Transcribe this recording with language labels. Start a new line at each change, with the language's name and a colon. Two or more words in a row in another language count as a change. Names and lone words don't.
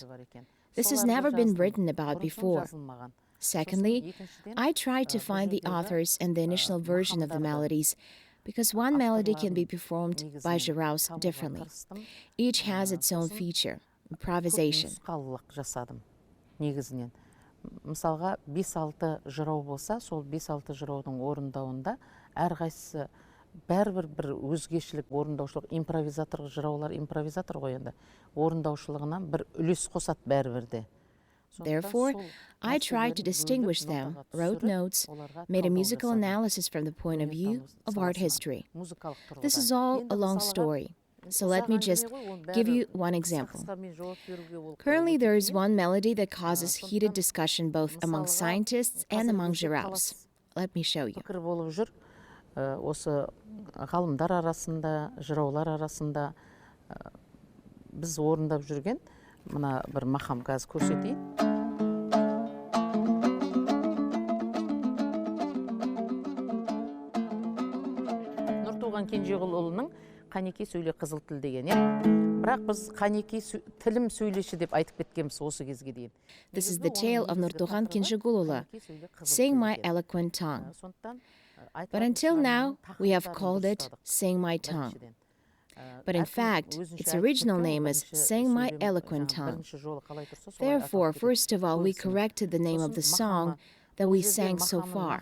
English: This has never been written about before. Secondly, I tried to find the authors and the initial version of the melodies, because one melody can be performed by Zhyraus differently. Each has its own feature, improvisation.
Kazakh: Мысалға 5-6 жырау болса, сол 5-6 жыраудың орындауында әрқайсысы бәрібір бір өзгешілік, орындаушылық, импровизатор жыраулар, импровизатор ғой енді, орындаушылығынан бір үлес қосады бәрібірде.
English: Therefore, I tried to distinguish them, wrote notes, made a musical analysis from the point of view of art history. This is all a long story, so let me just give you one example. Currently, there is one melody that causes heated discussion both among scientists and among Zhyraus. Let me show you.
Kazakh: Осы ғалымдар арасында, жыраулар арасында біз орындап жүрген мына бір мақам қазір көрсетейін. Нұртуған Кенжеғұлұлының «Қанеке сөйле қызыл тіл» деген, бірақ біз «Қанеке тілім сөйлеші» деп айтып кеткенбіз осы кезге дейін.
English: This is the tale of Nurtugan Kinchigululu, Sing My Eloquent Tongue. But until now, we have called it Sing My Tongue. But in fact, its original name is Sang My Eloquent Tongue. Therefore, first of all, we corrected the name of the song that we sang so far.